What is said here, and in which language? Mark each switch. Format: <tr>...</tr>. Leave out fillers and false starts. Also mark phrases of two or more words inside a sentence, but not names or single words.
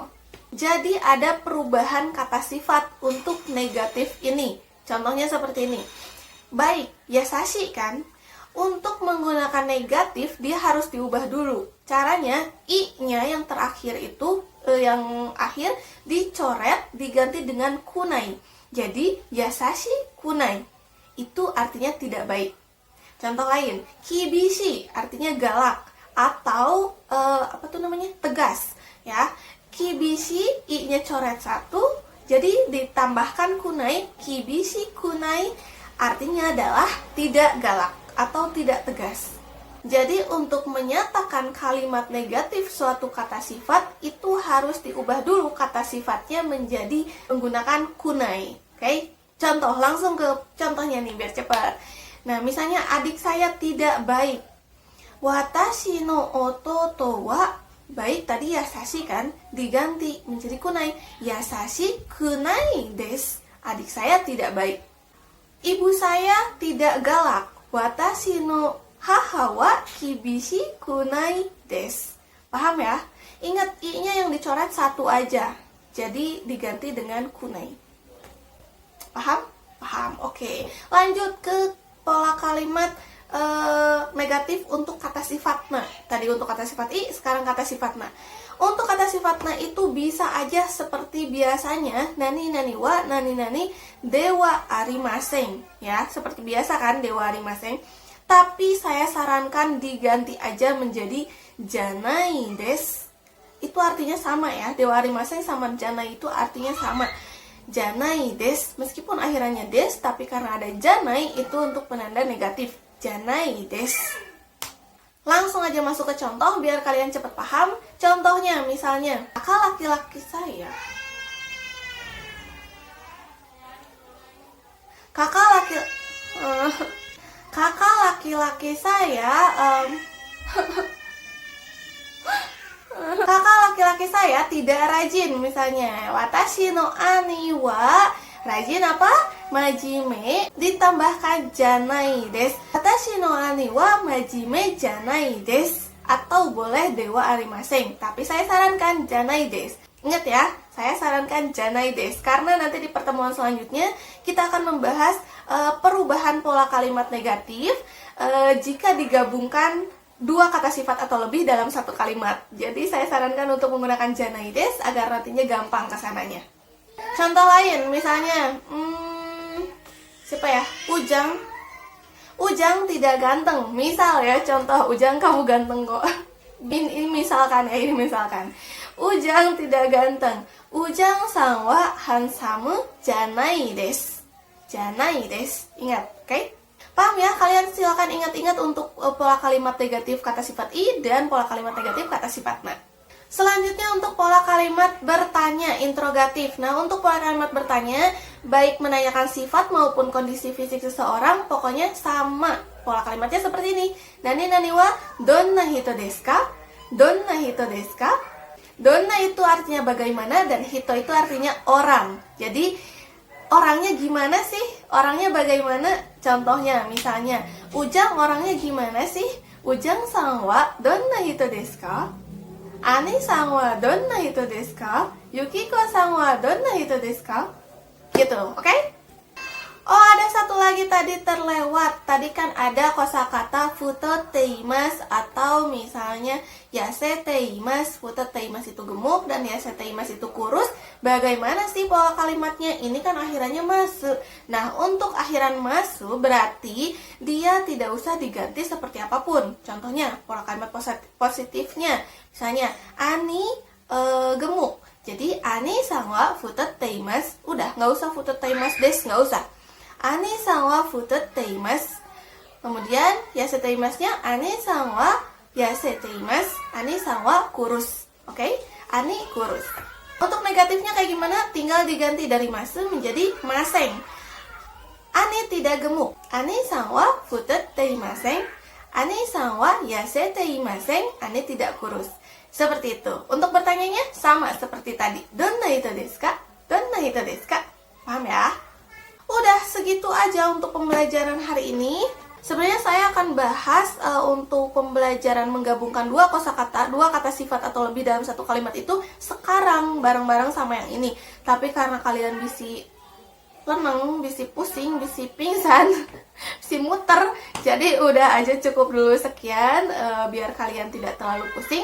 <id>Jadi ada perubahan kata sifat untuk negatif ini. Contohnya seperti ini. Baik, yasashi kan? Untuk menggunakan negatif, dia harus diubah dulu. Caranya, i-nya yang terakhir itu, yang akhir, dicoret, diganti dengan kunai. Jadi,</id> <ja>やさしくない.</ja> <id>Itu artinya tidak baik. Contoh lain, kibishi, artinya galak. Atau, tegas. Ya, kibishi, i-nya coret satu, jadi ditambahkan kunai,</id> <ja>きびしくない</ja> <id>artinya adalah tidak galak atau tidak tegas. Jadi untuk menyatakan kalimat negatif suatu kata sifat itu harus diubah dulu kata sifatnya menjadi menggunakan kunai. Oke? Contoh, langsung ke contohnya nih biar cepat. Nah, misalnya adik saya tidak baik.</id> <ja>私の弟は</ja> <id>baik tadi yasashi kan, diganti menjadi kunai.</id> <ja>やさしくないです.</ja> <id>Adik saya tidak baik. Ibu saya tidak galak.</id> <ja>私の母はきびしくないです.</ja> <id>Paham ya? Ingat i-nya yang dicoret satu aja. Jadi diganti dengan kunai. Paham? Paham. Oke. Lanjut ke pola kalimat negatif untuk kata sifat na. Tadi untuk kata sifat i, sekarang kata sifat na. Untuk kata sifat na itu bisa aja seperti biasanya</id> <ja>何々は何々ではありません,</ja> <id>ya, seperti biasa kan</id> <ja>ではありません.</ja> <id>Tapi saya sarankan diganti aja menjadi</id> <ja>じゃないです.</ja> <id>Itu artinya sama ya.</id> <ja>ではありません</ja> <id>sama janai itu artinya sama.</id> <ja>じゃないです.</ja> <id>Meskipun akhirannya des, tapi karena ada janai itu untuk penanda negatif.</id> <ja>じゃないです.</ja> <id>Langsung aja masuk ke contoh biar kalian cepat paham. Contohnya misalnya, kakak laki-laki saya. Kakak laki-laki saya kakak laki-laki saya tidak rajin.</id> <ja>Misalnya watashi no ani wa,</ja> <id>rajin apa?</id> <ja>Majime ditambahkan janai desu. 私の兄はまじめじゃないです.</ja> <id>Atau boleh</id> <ja>ではありません,</ja> <id>tapi saya sarankan</id> <ja>じゃないです.</ja> <id>Ingat ya, saya sarankan</id> <ja>じゃないです</ja> <id>karena nanti di pertemuan selanjutnya kita akan membahas perubahan pola kalimat negatif jika digabungkan dua kata sifat atau lebih dalam satu kalimat. Jadi saya sarankan untuk menggunakan</id> <ja>じゃないです</ja> <id>agar nantinya gampang kesananya. Contoh lain misalnya, siapa ya? Ujang tidak ganteng. Misal ya, contoh, Ujang kamu ganteng kok. Ini misalkan ya, ini misalkan. Ujang tidak ganteng.</id> <ja>Ujang san wa handsome janai desu. じゃないです.</ja> <id>Ingat, oke? Paham ya? Kalian silakan ingat-ingat untuk pola kalimat negatif kata sifat i dan pola kalimat negatif kata sifat na. Selanjutnya untuk pola kalimat bertanya, interrogatif. Nah, untuk pola kalimat bertanya, baik menanyakan sifat maupun kondisi fisik seseorang, pokoknya sama. Pola kalimatnya seperti ini.</id> <ja>何々はどんな人ですか？どんな人ですか?</ja> <id>Donna itu artinya bagaimana dan hito itu artinya orang. Jadi, orangnya gimana sih? Orangnya bagaimana? Contohnya, misalnya, Ujang orangnya gimana sih?</id> <ja>Ujangさんはどんな人ですか？Aniさんはどんな人ですか? Yukikoさんはどんな人ですか?</ja> <id>Gitu, oke? Oh, ada satu lagi tadi terlewat. Tadi kan ada kosakata futoteimasu atau misalnya yaseteimasu. Futoteimasu itu gemuk dan yaseteimasu itu kurus. Bagaimana sih pola kalimatnya? Ini kan akhirannya masu. Nah, untuk akhiran masu berarti dia tidak usah diganti seperti apapun. Contohnya, pola kalimat positifnya. Misalnya, Ani gemuk. Jadi,</id> <ja>Aniさんは太っています.</ja> <id>Udah, nggak usah</id> <ja>太っていますです,</ja> <id>nggak usah.</id> <ja>Aniさんは太っています. Kemudian, 痩せています-nya Aniさんは痩せています. Ani-san wa</ja> <id>kurus. Oke? Ani kurus. Untuk negatifnya kayak gimana? Tinggal diganti dari masu menjadi maseng. Ani tidak gemuk.</id> <ja>Aniさんは太っていません。Aniさんは痩せていません.</ja> <id>Ani tidak kurus. Seperti itu. Untuk bertanyanya sama seperti tadi.</id> <ja>どんな人ですか？どんな人ですか?</ja> <id>Paham ya? Udah segitu aja untuk pembelajaran hari ini. Sebenarnya saya akan bahas untuk pembelajaran menggabungkan dua kosakata, dua kata sifat atau lebih dalam satu kalimat itu sekarang bareng-bareng sama yang ini. Tapi karena kalian</id> <su>bisi leneng, bisi pusing, bisi pingsan, bisi muter,</su> <id>jadi udah aja cukup dulu sekian biar kalian tidak terlalu pusing.</id>